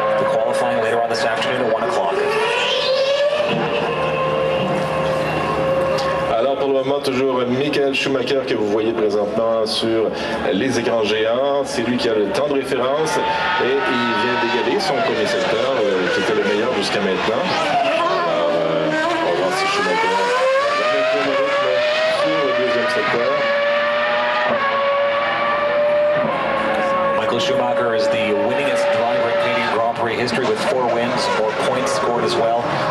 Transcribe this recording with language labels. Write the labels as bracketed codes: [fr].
[en] The qualifying later on this afternoon at 1 o'clock. [fr] Alors pour le moment, toujours Michael Schumacher que vous voyez présentement sur les écrans géants. C'est lui qui a le temps de référence et il vient d'égaler son premier secteur qui était le meilleur jusqu'à maintenant. Alors on va voir si Schumacher va maintenir le rythme sur le 2e secteur. [en] Michael Schumacher is the winningest driver in Canadian Grand Prix history with 4 wins, 4 points scored as well.